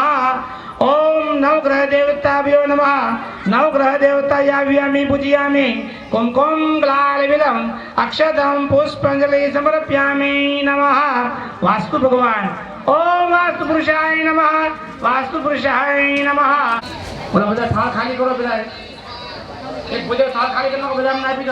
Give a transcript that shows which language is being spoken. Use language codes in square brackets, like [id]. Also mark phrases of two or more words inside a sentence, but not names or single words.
[sa] ओम नवग्रह देवताभ्यो नमः नवग्रह देवतायाव्यामि पूजयामि कुंकुमलालिगलम अक्षतं पुष्पांजलि समर्पयामि नमः. वास्तु भगवान. ओम वास्तु पुरुषाय नमः वास्तु पुरुषाय नमः. [gu] बोला બધા થાળ ખાલી કરો બધા. એક પૂજે થાળ ખાલી કરી નાખો બધા અમને આપી દો.